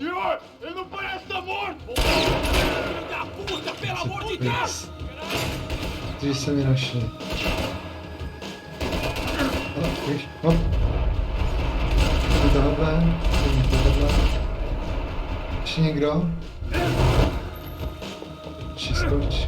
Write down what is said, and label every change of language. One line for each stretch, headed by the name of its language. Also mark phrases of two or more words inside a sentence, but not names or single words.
Portuguese: Senhor, ele não parece estar morto! Filho da puta, pelo amor de Deus!
Czech: Dřív se mi našli. Hop. Tohle. Ještě někdo? Skoč.